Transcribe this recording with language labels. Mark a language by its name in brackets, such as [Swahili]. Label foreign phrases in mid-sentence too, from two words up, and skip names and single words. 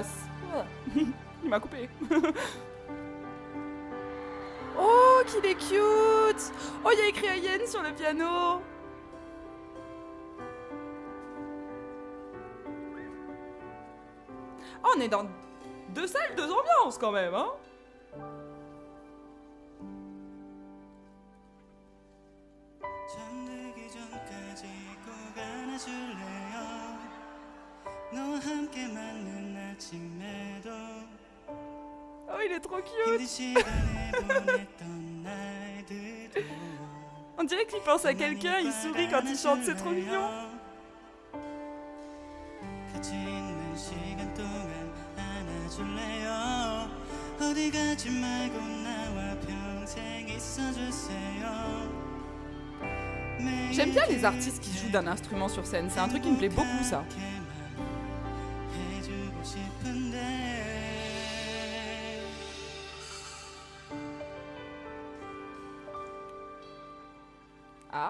[French] il m'a coupé. Oh, qu'il est cute. Oh, il y a écrit Ayen sur le piano. Oh, on est dans 2 salles, 2 ambiances quand même, hein. [Korean] 잠들기 전까지 꼭 안아줄래요 너와 함께 맞는 아침에도 [French] Oh, il est trop [Korean] 힘든 [French] cute. [Korean] 시간을 보냈던 날들도 [French] On dirait qu'il pense à quelqu'un, il sourit quand il chante, c'est trop mignon. [Korean] 같이 있는 시간 동안 안아줄래요 어디 가지 말고 나와 평생 있어주세요 [French] J'aime bien les artistes qui jouent d'un instrument sur scène, c'est un truc qui me plaît beaucoup ça. Ah.